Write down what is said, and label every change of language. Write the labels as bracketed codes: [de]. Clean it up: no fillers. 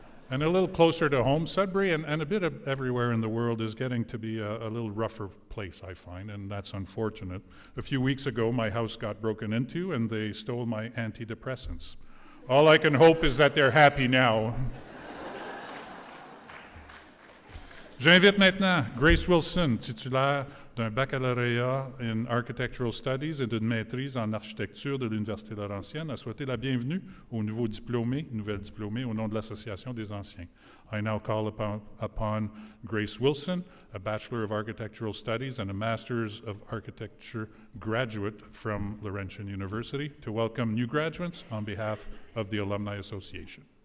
[en] And a little closer to home, Sudbury and a bit of everywhere in the world is getting to be a little rougher place, I find, and that's unfortunate. A few weeks ago, my house got broken into and they stole my antidepressants. All I can hope is that they're happy now. [fr] J'invite maintenant Grace Wilson, titulaire d'un baccalauréat [en] in Architectural Studies [fr] et d'une maîtrise en architecture de l'Université Laurentienne, à souhaiter la bienvenue aux nouveaux diplômés, nouvelles diplômées au nom de l'Association des Anciens. [en] I now call upon Grace Wilson, a Bachelor of Architectural Studies and a Master's of Architecture graduate from Laurentian University, to welcome new graduates on behalf of the Alumni Association.